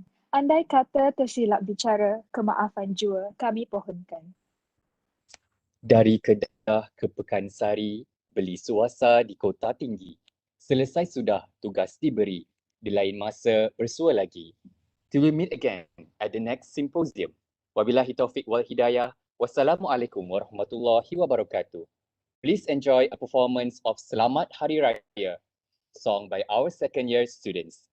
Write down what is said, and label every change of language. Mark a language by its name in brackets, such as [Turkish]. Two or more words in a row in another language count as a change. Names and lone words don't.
[Malay] Andai kata tersilap bicara, kemaafan jua kami pohonkan. Dari Kedah ke Pekansari, beli suasa di kota tinggi. Selesai sudah tugas diberi, di lain masa bersua lagi. [English] Till we meet again at the next symposium. [Arabic] وبالله التوفيق والهداية. والسلام عليكم ورحمة الله وبركاته. [English] Please enjoy a performance of Selamat Hari Raya, sung by our second year students.